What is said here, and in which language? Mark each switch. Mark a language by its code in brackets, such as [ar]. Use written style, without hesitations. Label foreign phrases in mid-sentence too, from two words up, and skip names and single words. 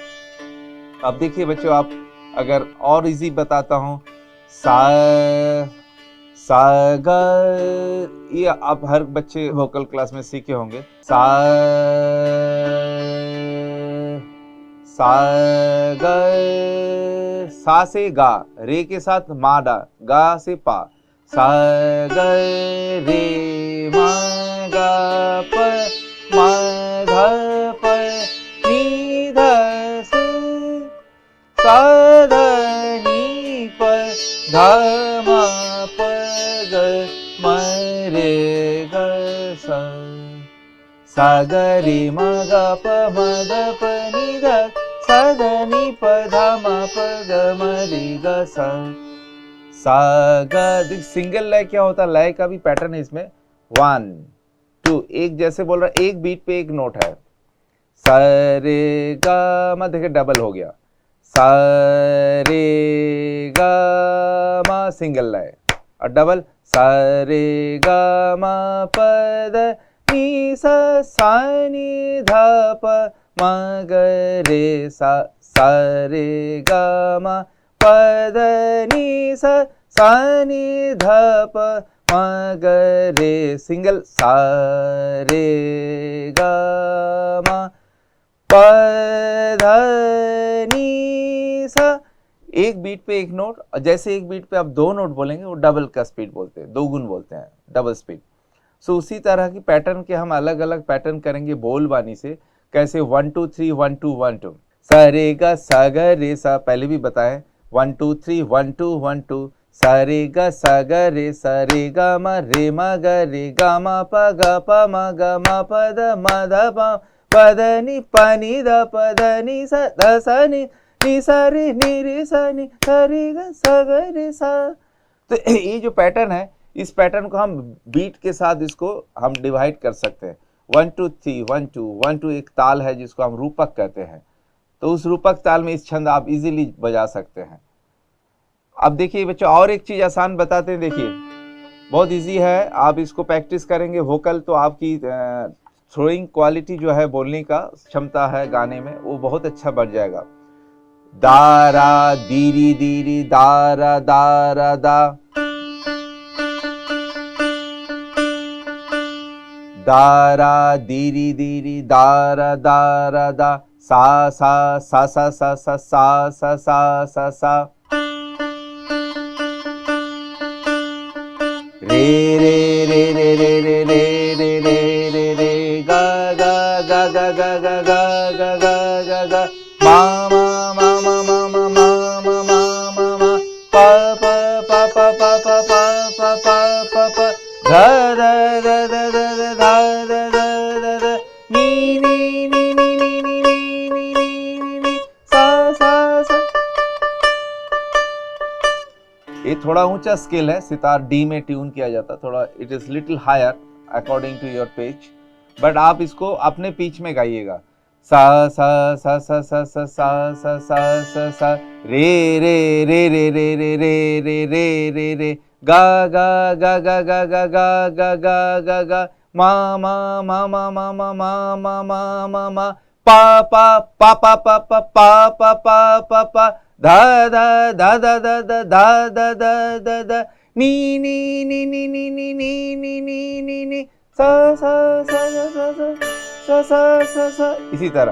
[hi] अब देखिए बच्चों, आप अगर और इजी बताता हूँ, सा सा ग, ये आप हर बच्चे [en] vocal class [hi] में सीखे होंगे। सा ग, सा से गा, रे के साथ मा डा, गा से पा, सा ग रे मा गा प मा ध प नि ध से सा ध नि प ध मा प ग म रे ग सा सा ग रे म ग प म ध प नि ध सा ध नि प ध म प ग म रे ग सा सा ग। सिंगल लय क्या होता है, लय का भी पैटर्न है इसमें, 1 2, एक जैसे बोल रहा, एक बीट पे एक नोट है, सा रे गा मा, देखिए डबल हो गया, सा रे गा मा सिंगल लय, और डबल सा रे गा मा प द नि सा सा नि ध प म ग रे सा सा रे गा मा प द नि सा सा नि ध प म ग रे सिंगल, सा रे गा मा प ध नि सा, एक बीट पे एक नोट, और जैसे एक बीट पे आप दो नोट बोलेंगे वो डबल का स्पीड बोलते हैं, दोगुन बोलते हैं, [en] double speed. [hi] सो उसी तरह की पैटर्न के हम अलग अलग पैटर्न करेंगे बोल बानी से। कैसे, 1 2 3 1 2 1 2, सा रे गा सा ग रे सा, पहले भी बताएं, 1 2 3 1 2 1 2, सा रे गा सा ग रे सा रे गा मा रे मा ग रे गा मा प ग प म ग मा प द म ध प प द नि प नि द प द नि सा द सा नि नि सा रे नि रे सा नि सा रे गा सा ग रे सा। तो ये जो पैटर्न है, इस पैटर्न को हम बीट के साथ इसको हम डिवाइड कर सकते हैं। 1 2 3 1 2 1 2 एक ताल है जिसको हम रूपक कहते हैं, तो उस रूपक ताल में इस छंद आप इजीली बजा सकते हैं। अब देखिए बच्चों, और एक चीज आसान बताते हैं, देखिए बहुत इजी है, आप इसको प्रैक्टिस करेंगे वोकल तो आपकी [en] throwing quality [hi] जो है, बोलने का क्षमता है गाने में, वो बहुत अच्छा बढ़ जाएगा। दारा दीरी दीरी दारा दारा दा, दारा दीरी दीरी दारा दारा दा, सा सा सा सा सा सा सा सा सा सा सा, रे रे रे रे रे रे रे रे रे रे रे, गा गा गा गा गा गा गा गा गा गा गा, मा मा मा मा मा मा मा मा मा मा मा, पा पा पा पा पा पा पा पा पा पा पा, धा धा धा धा धा धा धा धा धा धा, नी नी नी नी नी नी नी नी नी नी, सा सा सा। ये थोड़ा ऊंचा स्केल है, सितार डी में ट्यून किया जाता, थोड़ा [en] it is little higher according to your pitch, [hi] बट आप इसको अपने पिच में गाइएगा। सा सा सा सा सा सा सा सा सा सा सा, रे रे रे रे रे रे रे रे रे रे रे, गा गा गा गा गा गा गा गा गा गा गा, मा मा मा मा मा मा मा मा मा मा मा, पा पा पा पा पा पा पा पा पा पा पा, धा धा धा धा धा धा धा धा धा धा धा, नी नी नी नी नी नी नी नी नी नी नी, सा सा सा सा सा सा सा सा सा, इसी तरह।